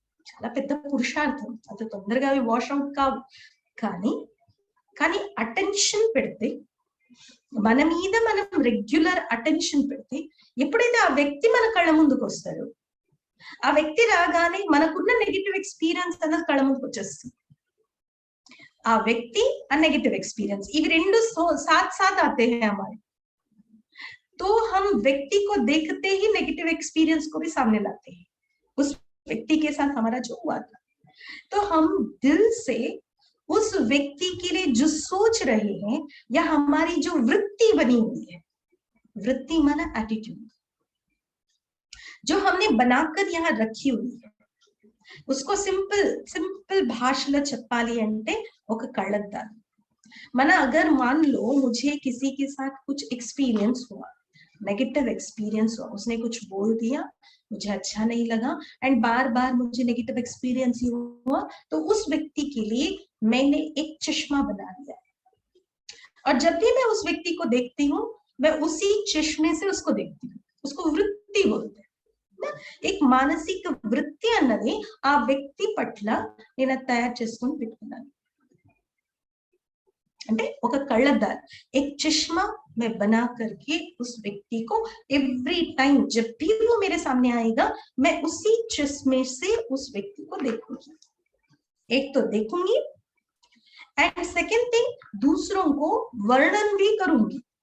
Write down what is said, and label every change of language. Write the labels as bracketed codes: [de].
[te] చాలా పెద్ద పురుషార్థం, అంత తొందరగా అవి వాష్ అవుట్ కావు. కానీ అటెన్షన్ పెడితే, మన మీద మనం రెగ్యులర్ అటెన్షన్ పెడితే, ఎప్పుడైతే ఆ వ్యక్తి మన కళ్ళ ముందుకు వస్తాడో, ఆ వ్యక్తి రాగానే మనకున్న నెగిటివ్ ఎక్స్పీరియన్స్ అన్నది కళ్ళ ముందుకు వచ్చేస్తుంది. ఆ వ్యక్తి ఆ నెగిటివ్ [hi] एक्सपीरियंस, ये [te] రెండు [hi] साथ साथ आते हैं हमारे, तो हम व्यक्ति को देखते ही नेगेटिव एक्सपीरियंस को भी सामने लाते हैं। उस व्यक्ति के साथ हमारा जो हुआ था, तो हम दिल से उस व्यक्ति के लिए जो सोच रहे हैं, या हमारी जो वृत्ति बनी हुई है, वृत्ति माना एटीट्यूड, जो हमने बनाकर यहाँ रखी हुई है, उसको सिंपल [te] భాషలో చెప్పాలి అంటే ఒక కళ్ళద్దాలు. మన [hi] अगर मान लो मुझे किसी के साथ कुछ एक्सपीरियंस हुआ, नेगेटिव एक्सपीरियंस हुआ, उसने कुछ बोल दिया, मुझे अच्छा नहीं लगा, एंड बार बार मुझे नेगेटिव एक्सपीरियंस हुआ, तो उस व्यक्ति के लिए मैंने एक चश्मा बना दिया, और जब भी मैं उस व्यक्ति को देखती हूँ, मैं उसी चश्मे से उसको देखती हूँ. उसको वृत्ति बोलते हैं. एक [te] మానసిక వృత్తి అన్నది ఆ వ్యక్తి పట్ల నేను తయారు చేసుకొని పెట్టుకున్నాను. అంటే ఒక కళ్ళద్దాలు, [hi] एक चश्मा मैं बना करके उस व्यक्ति को एवरी टाइम जब भी वो मेरे सामने आएगा, मैं उसी चश्मे से उस व्यक्ति को देखूंगी. एक तो देखूंगी, एंड सेकंड थिंग, दूसरों को वर्णन भी करूंगी.